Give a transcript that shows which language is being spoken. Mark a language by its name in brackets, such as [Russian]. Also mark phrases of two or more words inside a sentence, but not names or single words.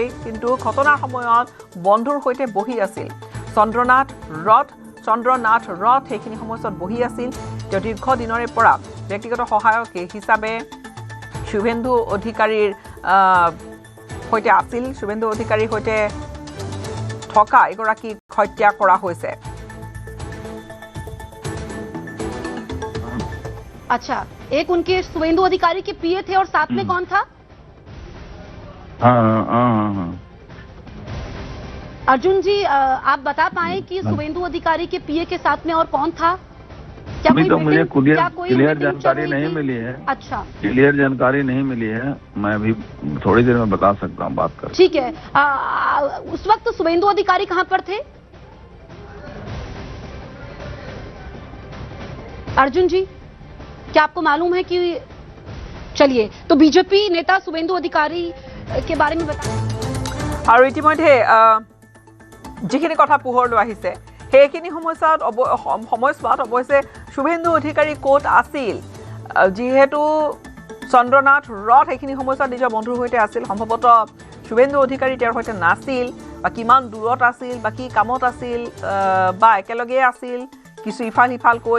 [Assamese] কিন্তু ঘটনাৰ সময়ত বন্ধুৰ সৈতে বহি আছিল চন্দ্ৰনাথ ৰথ সেইখিনি সময়ছোৱাত বহি আছিল। তেওঁ দীৰ্ঘদিনৰে পৰা ব্যক্তিগত সহায়ক হিচাপে শুভেন্দু অধিকাৰীৰ সৈতে আছিল। শুভেন্দু অধিকাৰীৰ সৈতে থকা এগৰাকীক হত্যা কৰা হৈছে। [Hindi] अच्छा, एक उनके शुभेंदु अधिकारी के पीए थे और साथ में कौन था? हाँ। अर्जुन जी, आप बता पाए कि शुभेंदु अधिकारी के पीए के साथ में और कौन था? क्या अभी तो मुझे क्लियर मीटिंग जानकारी चल रही नहीं थी? मिली है। अच्छा, क्लियर जानकारी नहीं मिली है, मैं अभी थोड़ी देर में बता सकता हूँ, बात कर। ठीक है। उस वक्त शुभेंदु अधिकारी कहाँ पर थे? अर्जुन जी, क्या आपको मालूम है कि चलिए तो बीजेपी नेता शुभेंदु अधिकारी के बारे में बता। [Assamese] আৰু ইতিমধ্যে যিখিনি কথা পোহৰলৈ আহিছে সেইখিনি সময়ছোৱাত অৱশ্যে শুভেন্দু অধিকাৰী ক'ত আছিল, যিহেতু চন্দ্ৰনাথ ৰথ এইখিনি সময়ছোৱাত নিজৰ বন্ধুৰ সৈতে আছিল। সম্ভৱতঃ শুভেন্দু অধিকাৰী তেওঁৰ সৈতে নাছিল বা কিমান দূৰত আছিল বা কি কামত আছিল বা একেলগে আছিল, কিছু ইফাল সিফালকৈ।